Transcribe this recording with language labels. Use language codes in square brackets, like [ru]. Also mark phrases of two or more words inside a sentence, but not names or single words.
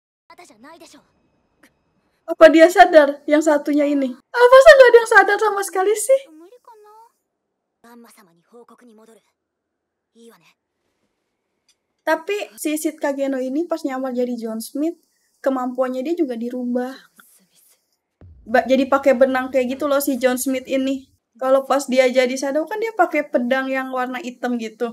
[ja] たじゃないでしょ。 [id] Apa dia sadar yang satunya ini? Apa sih nggak ada yang sadar sama sekali sih? [ja] 無理かな。ガンマ様に報告に戻る。いいわね。 [id] Tapi si Sid Kageno ini pas nyamar jadi John Smith, kemampuannya dia juga dirubah. Jadi pakai benang kayak gitu loh si John Smith ini. Kalau pas dia jadi Shadow kan dia pakai pedang yang warna hitam gitu.